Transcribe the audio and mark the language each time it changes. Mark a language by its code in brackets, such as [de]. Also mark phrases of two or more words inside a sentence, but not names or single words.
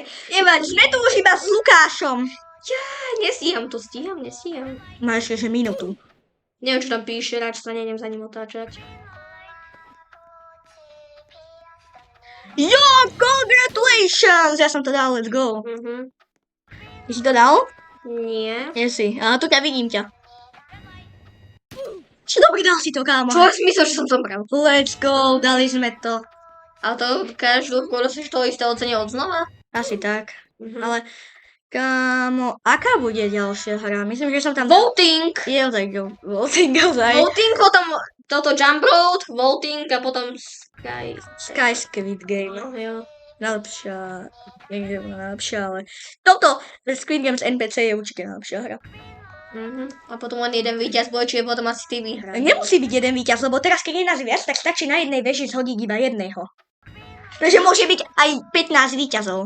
[sk] Sme tu už iba s Lukášom. Ja, nestíham. Máš ešte minútu. Neviem, čo tam píše, radšej sa nejdem za ním otáčať. Jo, congratulations! Ja som to dal, [en] let's go. [sk] Ty si to dal? Nie. Nie si, ale tu ťa vidím ťa. Čo dobrý, dal si to, kámo. Čo si myslel, že som zomrel? [en] Let's go, [sk] dali sme to. A to každú chvíľu si to isté ocenie odznova? Asi tak. Ale, kámo, aká bude ďalšia hra? Myslím, že som tam... Voting! Voting, ozaj. Voting, potom toto Jump Road, Voting a potom Sky Squid Game. No, jo. Najlepšia, neviem, najlepšia, ale toto Squid Games NPC je určite najlepšia hra. A potom len jeden víťaz bude, čiže potom asi ty vyhráš. Nemusí byť jeden víťaz, lebo teraz keď je nás viac, tak stačí na jednej veži zhodiť iba jedného. Takže môže byť aj 15 víťazov.